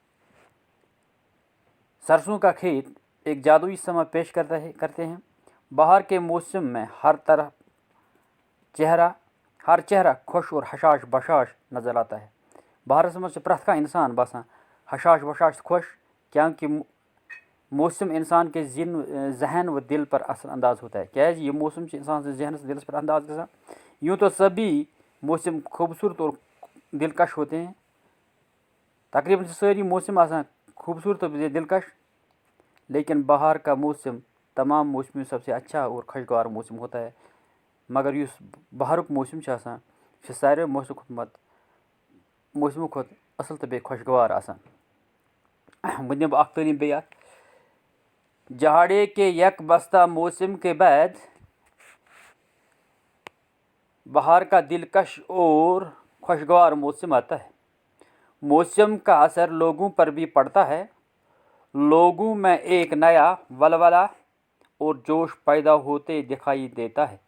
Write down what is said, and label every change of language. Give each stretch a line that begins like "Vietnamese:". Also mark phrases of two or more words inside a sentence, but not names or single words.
Urdu: سرسوں کا کھیت ایک جادوئی سما پیش کرتے ہیں۔ بہار کے موسم میں ہر چہرہ خوش اور حشاش بشاش نظر آتا ہے۔
Kashmiri: بہارس منٛز چھُ پرٛٮ۪تھ کانٛہہ اِنسان باسان حشاش بشاش تہٕ خوش،
Urdu: کیونکہ موسم انسان کے ذہن و دل پر اثر انداز ہوتا ہے۔
Kashmiri: کیٛازِ یہِ موسم چھُ انسان سٕنٛدِس ذہنس دلس پر انداز گژھان۔
Urdu: یوں تو سبھی موسم خوبصورت اور دلکش ہوتے ہیں۔
Kashmiri: تقریباً چھِ سٲری موسم آسان خوبصورت اور دلکش،
Urdu: لیکن بہار کا موسم تمام موسموں سب سے اچھا اور خوشگوار موسم ہوتا ہے۔
Kashmiri: مگر یُس بہارُک موسم چھُ آسان یہِ چھُ ساروٕے موسمو کھۄتہٕ اصل تہٕ بیٚیہِ خوشگوار آسان۔ وۄنۍ دِمہٕ بہٕ اکھ تعلیٖم بیٚیہِ اکھ۔
Urdu: جہاڑے کے یخ بستہ موسم کے بعد بہار کا دلکش اور خوشگوار موسم آتا ہے. موسم کا اثر لوگوں پر بھی پڑتا ہے. لوگوں میں ایک نیا ولولہ اور جوش پیدا ہوتے دکھائی دیتا ہے.